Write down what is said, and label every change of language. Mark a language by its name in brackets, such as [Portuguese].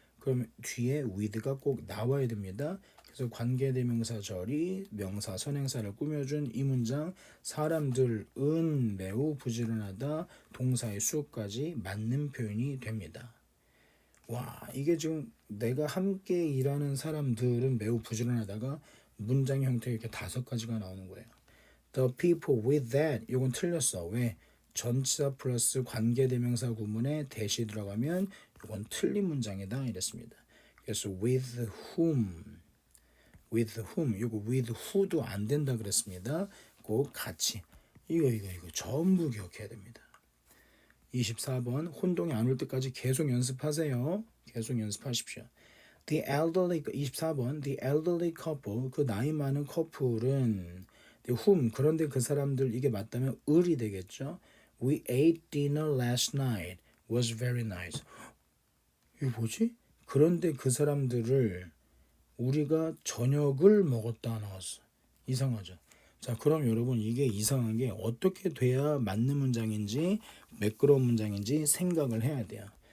[Korean] 그럼 뒤에 with가 꼭 나와야 됩니다. 그래서 관계대명사절이 명사 선행사를 꾸며준 이 문장 사람들은 매우 부지런하다 동사의 수까지 맞는 표현이 됩니다. 와, 이게 지금 내가 함께 일하는 사람들은 매우 부지런하다가 문장 형태 이렇게 5가지가 나오는 거예요. [English] The people with that [Korean] 이건 틀렸어. 왜? 전치사 플러스 관계대명사 구문에 대시 들어가면 이건 틀린 문장이다 이랬습니다. 그래서 with whom 이거 with who도 안 된다 그랬습니다. 꼭 같이 이거 전부 기억해야 됩니다. 24번 혼동이 안 올 때까지 계속 연습하세요. 계속 연습하십시오. The elderly 24번 [English] The elderly couple [Korean] 그 나이 많은 커플은 whom 그런데 그 사람들 이게 맞다면 을이 되겠죠. [English] We ate dinner last night was very nice. [Korean] 이게 뭐지? 그런데 그 사람들을 우리가 저녁을 먹었다 나왔어. 이상하죠. 자, 그럼 여러분 이게 이상한 게 어떻게 돼야 맞는 문장인지 매끄러운 문장인지 생각을 해야 돼요.